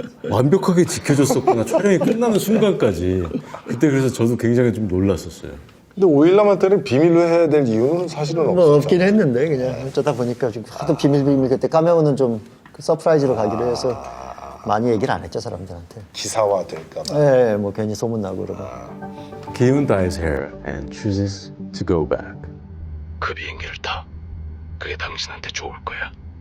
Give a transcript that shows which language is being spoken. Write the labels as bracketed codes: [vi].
[ko] 완벽하게 지켜줬었구나. 촬영이 끝나는 순간까지. 그때 그래서 저도 굉장히 좀 놀랐었어요. 근데 오일남한테는 비밀로 해야 될 이유는 사실은 뭐 없었죠. 없긴 했는데 그냥 어쩌다 보니까 지금 하도 비밀 그때 까메오는 좀 서프라이즈로 가기로 해서 많이 얘기를 안 했죠 사람들한테. 기사화 될까 봐. 예, 뭐 괜히 소문 나고 그러면. [en] 기훈 dyes hair and chooses to go back. [ko] 그 비행기를 타. 그게 당신한테 좋을 거야.